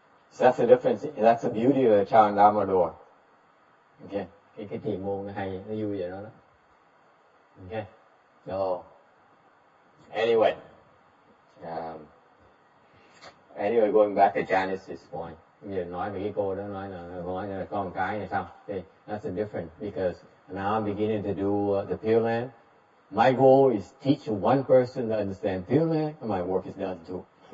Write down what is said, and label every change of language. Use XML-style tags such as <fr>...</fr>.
<en>So that's the difference. That's the beauty of the Chan Damador. Okay.</en> <vi>Cái thiền môn nó hay, nó vui vậy đó.</vi> <en>Okay. So anyway, going back to Janice's point.</en> <vi>Bây giờ nói về cái cô đó nói là con cái này sao?</vi> <en>Okay. That's the difference because now I'm beginning to do the Pure Land. My goal is teach one person to understand Pure Land, and my work is done too.</en>